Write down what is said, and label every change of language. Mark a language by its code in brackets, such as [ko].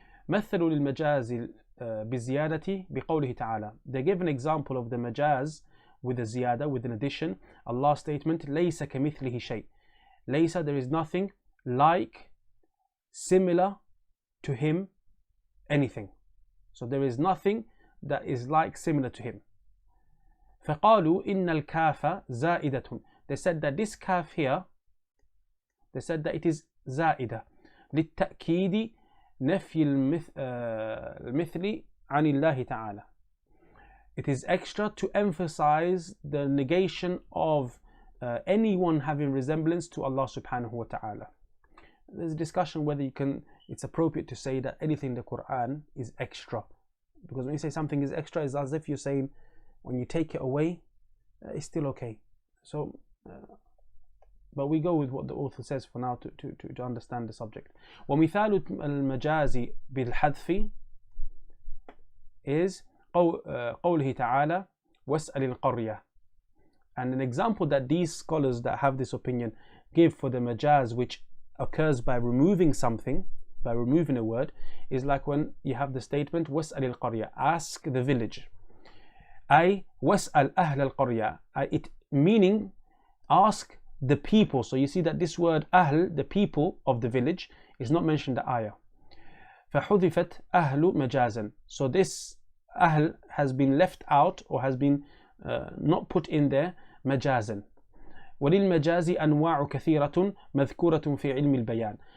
[ar] مثلوا للمجاز بالزيادة بقوله تعالى. [en] They give an example of the majaz with a ziyada, with an addition. Allah's statement, [ar] ليس كمثله شيء. ليس, [en] there is nothing like, similar to him, anything. So there is nothing that is like, similar to him. [ar] فقالوا إن الكاف زائدة. [en] They said that this kaf here, they said that it is [ar] زائدة للتأكيد نفي المثل عن الله تعالى. [en] It is extra to emphasize the negation of anyone having resemblance to Allah subhanahu wa ta'ala. There's a discussion whether it's appropriate to say that anything in the Quran is extra, because when you say something is extra, it's as if you're saying when you take it away, it's still okay. So but we go with what the author says for now to understand the subject. [ar] ومثال المجاز بالحذف is قوله تعالى واسأل القرية. [en] And an example that these scholars that have this opinion give for the majaz which occurs by removing something, by removing a word, is like when you have the statement [ar] واسأل القرية, [en] ask the village. [ar] أي واسأل أهل القرية, [en] it meaning ask the people. So you see that this word ahl, the people of the village, is not mentioned in the ayah. [ar] فحذفت أهل مجازا. [en] So this أهل has been left out or has been not put in there مجازا. [ar] وللمجاز أنواع كثيرة مذكورة في علم البيان.